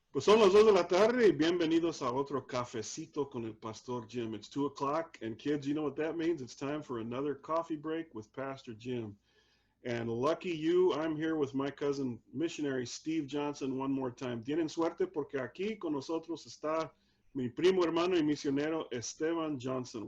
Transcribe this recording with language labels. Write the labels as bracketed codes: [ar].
[es] Pues son las 2 de la tarde y bienvenidos a otro cafecito con el Pastor Jim. [en] It's 2 o'clock, and kids, you know what that means? It's time for another coffee break with Pastor Jim. And lucky you, I'm here with my cousin missionary Steve Johnson one more time. [es] Tienen suerte porque aquí con nosotros está mi primo hermano y misionero Esteban Johnson.